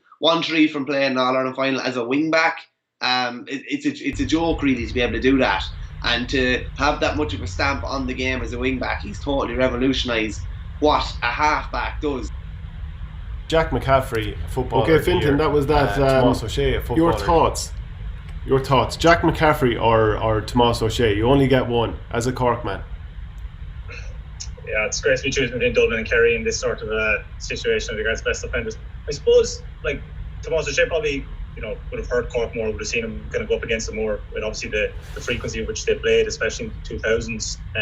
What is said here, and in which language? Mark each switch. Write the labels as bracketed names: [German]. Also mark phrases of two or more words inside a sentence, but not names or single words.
[English] 1-3 from playing an All-Ireland final as a wing-back. It's a joke, really, to be able to do that. And to have that much of a stamp on the game as a wing-back, he's totally revolutionised what a half-back does. Jack McCaffrey, a Footballer. Okay, Fintan, that was that. Tomás O'Shea, a Footballer. Your thoughts. Jack McCaffrey or Tomás O'Shea? You only get one as a Cork man. Yeah, it's great to be choosing between Dublin and Kerry in this sort of a situation with regards to best offenders. I suppose, like, Tomás O'Shea probably would have hurt Cork more, would have seen him kind of go up against them more with obviously the frequency of which they played, especially in the 2000s.